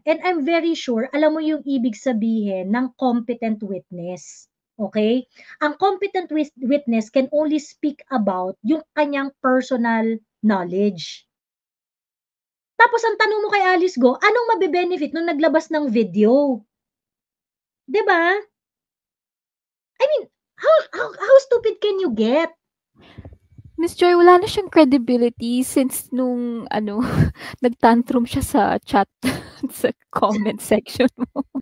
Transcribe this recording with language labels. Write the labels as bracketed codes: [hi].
[en] And I'm very sure, [tl] alam mo yung ibig sabihin ng competent witness. Okay? [en] Ang competent witness can only speak about [tl] yung kanyang [en] personal knowledge. [tl] Tapos ang tanong mo kay Alice Go, anong mabe-benefit nung naglabas ng video? 'Di ba? [en] I mean, how stupid can you get? [tl] Miss Joy, wala na siyang credibility since nung nagtantrum siya sa chat sa comment section mo.